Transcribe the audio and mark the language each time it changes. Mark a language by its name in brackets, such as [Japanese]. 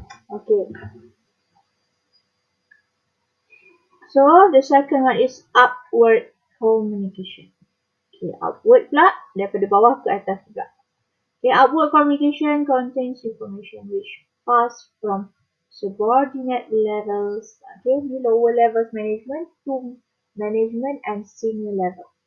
[English] Okay. So the second one is upward communication. [Malay] Okay, upward pula daripada bawah ke atas pula. [English] Okay, upward communication contains information which pass from subordinate levels, okay, the lower levels management to management and senior level.